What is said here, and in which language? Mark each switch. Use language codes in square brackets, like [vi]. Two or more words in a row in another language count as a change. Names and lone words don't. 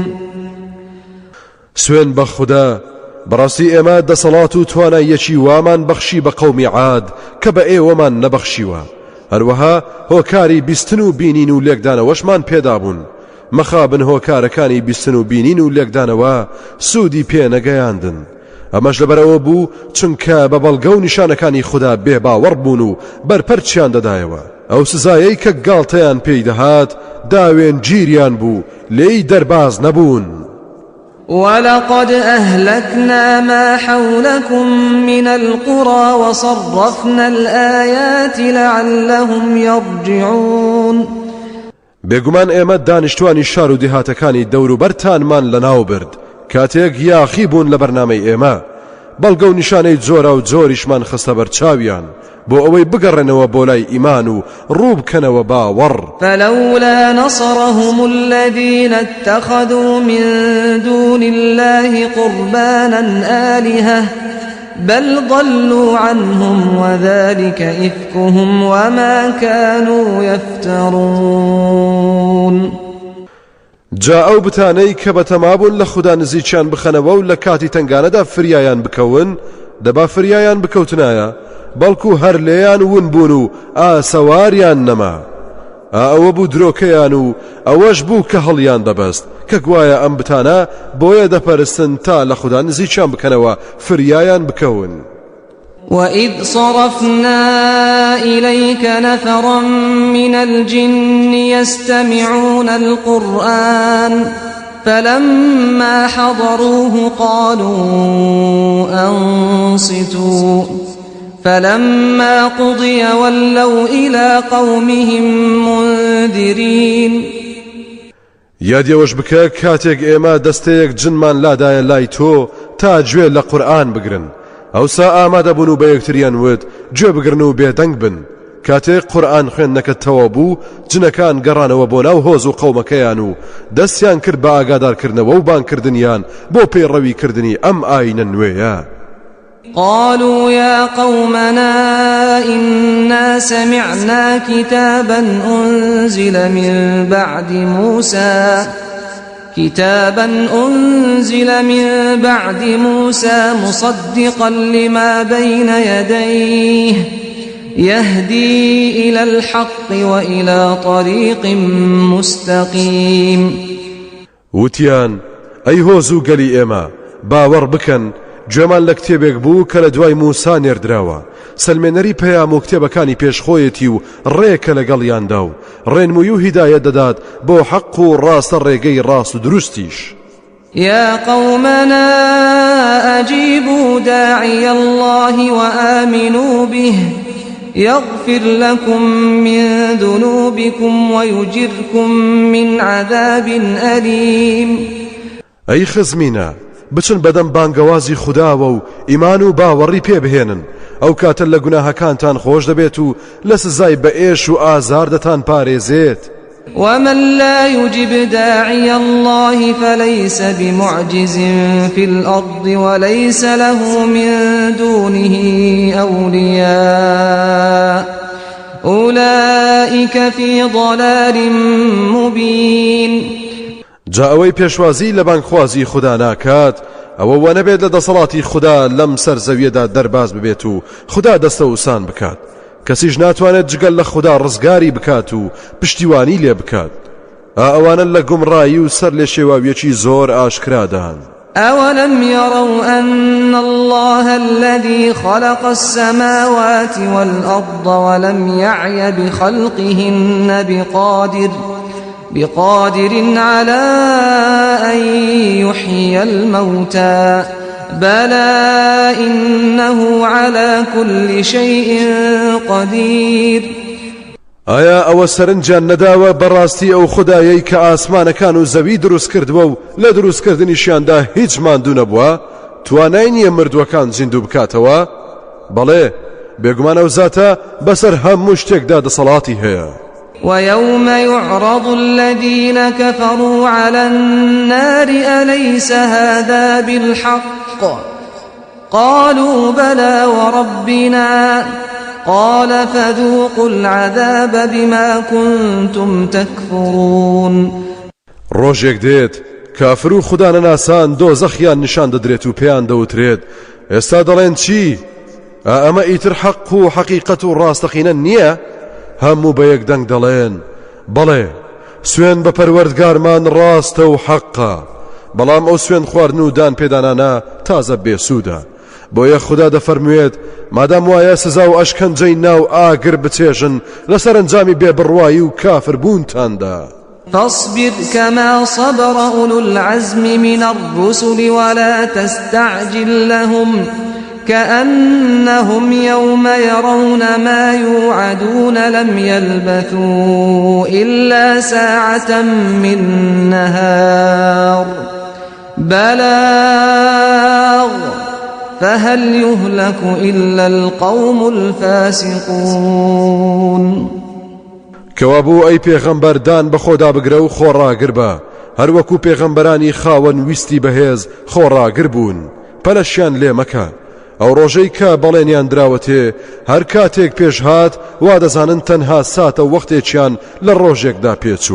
[ckb] سوێن بە خوددا بەڕاستی ئێمە دەسەڵات و تواناییەکی وامان بەخشی بە قەومی عاد کە بە ئێوەمان نەبەخشیوە. هەروەها هۆکاری بیستن و بینین و لێکدانەوەشمان پێدابوون. مەخابن هۆکارەکانی بیستن و بینین و لێکدانەوە سوودی پێ نەگەیاندن. ئەمەش لەبەرەوە بوو چونکە بە بەڵگە و نیشانەکانی خوددا بێباوەڕ بوون و بەرپەرچیان دەدایەوە. ئەو سزایەی کە گاڵتەیان پێی دەهات داوێن گیریان بوو لێی دەرباز نەبوون. [ar] ولقد أهلكنا ما حولكم من القرى وصرفنا الآيات لعلهم يرجعون. [ckb] بێگومان ئێمە دانیشتوانی شار و دێهاتەکانی دەوروبەرتانمان لەناو برد کاتێک یاخی بوون لە بەرنامەی ئێمە. بەڵگە و نیشانەی جۆرە و جۆریشمان خستە بەرچاویان بۆ ئەوەی بگەڕێنەوە بۆ لای ئیمان و ڕوو بکەنەوە باوەڕ. [ar] فلولا نصرهم الذين اتخذوا من دون الله قربانا آلهة بل ضلوا عنهم وذلك إفكهم وما كانوا يفترون. [ckb] جا ئەو بتانەی کە بەتەمابوون لە خوددا نزیکیان بخەنەوە و لە کاتی تنگانەدا فریایان بکەون دەبا فریایان بکەوتنایە بەڵکو هەر لێیان ون بوون و ئاسەواریان نەما. ئەوە بوو درۆکەیان و ئەوەش بوو کە هەڵیان دەبەست کە گوایە ئەم بتانە بۆیە دەپەرستن تا لە خوددا نزیکیان بکەنەوە فریایان بکەون. [ar] وَإِذْ صَرَفْنَا إِلَيْكَ نَفَرًا مِنَ الْجِنِّ يَسْتَمِعُونَ الْقُرْآنَ فَلَمَّا حَضَرُوهُ قَالُوا أَنصِتُوا فَلَمَّا قُضِيَ وَلَّوْا إِلَى قَوْمِهِمْ مُنذِرِينَ [ckb] یادیەوەش بکە کاتێک ئێمە دەستەیەک جنمان لادایە لای تۆ تا گوێ لە قورئان بگرن ئەوسا ئامادە بوون و بە یەکتریان وت گوێ بگرن و بێدەنگ بن. کاتێک قورئان خوێندنەکەتەوە بوو جنەکان گەڕانەوە بۆ ناو هۆز و قەومەکەیان و دەستیان کرد بە ئاگادارکردنەوە و بانکردنیان بۆ پەیڕەویکردنی ئەم ئاینە نوێیە. [ar] قالوا يا قومنا إنا سمعنا كتابا أنزل من بعد موسى مصدقا لما بين يديه يهدي إلى الحق وإلى طريق مستقيم. [ckb] وتيان أي هوزو قلي إما باور بكن گوێمان لە کتێبێک بوو کە لە دوای موسا نێردراوە سەلمێنەری پەیام و کتێبەکانی پێشخۆیەتی و ڕێکە لەگەڵیاندا و ڕێنمووی و هیدایەت دەدات بۆ حەق و ڕاستە ڕێگەی ڕاست و دروستیش. [ar] يا قومنا أجيبوا داعي الله وآمنوا به يغفر لكم من ذنوبكم ويجركم من عذاب أليم. [ckb] أي خزمينا بچن بەدەم بانگەوازی خودداوە و ئیمان و باوەڕی پێبهێنن ئەو کاتە لە گوناهەکانتان خۆش دەبێت و لە سزای بە ئێش و ئازار دەتان پارێزێت. [ar] ومن لا يجب داعي الله فليس بمعجز في الأرض وليس له من دونه أولياء أولئك في ضلال مبين. [ckb] جا ئەوەی پێشوازی لە بانگخوازی خوددا ناکات ئەوە وە نەبێت لە دەسەڵاتی خوددا لەم سەر زەویەدا دەرباز ببێت و خوددا دەستە وسان بکات. کەسیش ناتوانێت جگەل لە خوددا ڕزگاری بکات و پشتیوانی لێ بکات. ئەوانە لە گومڕایی و سەر لێ شێواویەکی زۆر ئاشکرادان. [ar] أولم يروا أن الله الذي خلق السماوات والأرض ولم يعي بخلقهن بقادر على أن يحيي الموتى بلى إنه على كل شيء قدير. [ckb] ئایا ئەوە سەرنجیان نەداوە بەڕاستی ئەو خودایەی کە ئاسمانەکان و زەوی دروست کردووە و لە دروستکردنیشیاندا هیچ ماندوو نەبووە توانای نییە مردووەکان زیندوو بکاتەوە؟ بەڵێ بێگومان ئەو زاتە بەسەر هەموو شتێکدا دەسەڵاتی هەیە. [ar] ويوم يعرض الذين كفروا على النار أليس هذا بالحق قالوا بلى وربنا قال فذوقوا العذاب بما كنتم تكفرون. [ckb] ڕۆژێک دێت کافر و خوددا نەناسان دۆزەخیان نیشان دەدرێت و پێیان دەوترێت ئێستا دەڵێن چی؟ ئەمە ئیتر حەق و حەقیقەت و ڕاستەقینە نییە؟ هەموو بە یەک دەنگ دەڵێن بەڵێ سوێن بە پەروەردگارمان ڕاستە و حەقە، بەڵام ئەو سوێن خواردن و دان پێدانانە تازە بێسوودە. بۆیە خوددا دەفەرموێت مادام وایە سزا و ئەشکەنجەی ناو ئاگر بچێژن لەسەر ئەنجامی بێبڕوایی و کافر بوونتاندا. [ar] فاصبر كما صبر أولو العزم من الرسل ولا تستعجل لهم كأنهم يوم يرون ما يوعدون لم يلبثوا إلا ساعة من نهار بلاغ فهل يهلك إلا القوم الفاسقون. [ckb] کەوابوو ئەی پێغەمبەردان بە خۆدا بگرە و خۆڕاگر بە هەروەکو پێغەمبەرانی خاوەن ویستی بەهێز خۆڕاگر بوون پەلەشیان لێ مەکە. ئەو ڕۆژەی کە بەڵێنیان دراوەتێ هەر کاتێک پێش هات وا دەزانن تەنها ساتە وەختێکیان لە ڕۆژێکدا پێچووە.